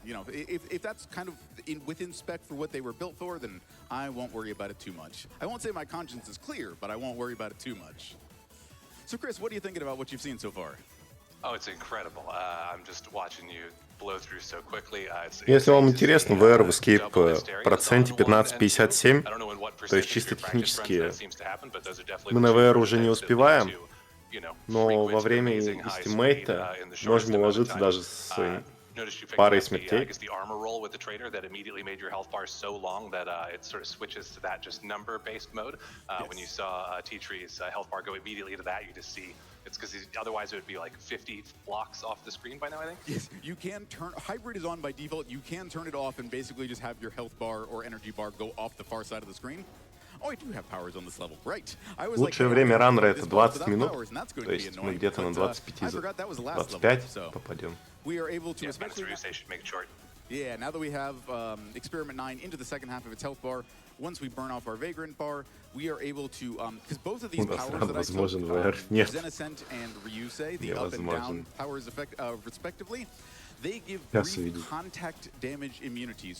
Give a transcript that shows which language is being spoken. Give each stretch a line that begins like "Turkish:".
English: You know, if that's kind of within spec for what they were built for, then I won't worry about it too much. I won't say my conscience is clear, but I won't worry about it too much. So, Chris, what are you thinking about what you've seen so far? Oh, it's incredible. I'm just watching you blow through so quickly.
Russian: Если вам интересно, VR в Escape проценте 15-57, то есть чисто технически мы на VR уже не успеваем, но во время эстимейта можем уложиться даже с парой смертей.
English: The armor roll with the trader that immediately made your health bar so long that it sort of switches to that just number-based mode. When you saw T-Tree's health bar go immediately to that, you just see it's because otherwise it would be like 50 blocks off the screen by now, I think. Yes, you can turn... Hybrid is on by default. You can turn it off and basically just have your health bar or energy bar go off the far side of the screen. Oh, I do have powers on this level, right?
Russian: Лучшее время раннера это 20 минут, то есть мы где-то на 25 попадем.
English: We are able to, Yeah, especially... make it short. Yeah, now that we have Experiment 9 into the second half of its health bar, once we burn off our Vagrant bar, we are able to, because both of these powers that I took, Zenascent and Ryusei, the up and down powers respectively, they give brief contact damage immunity.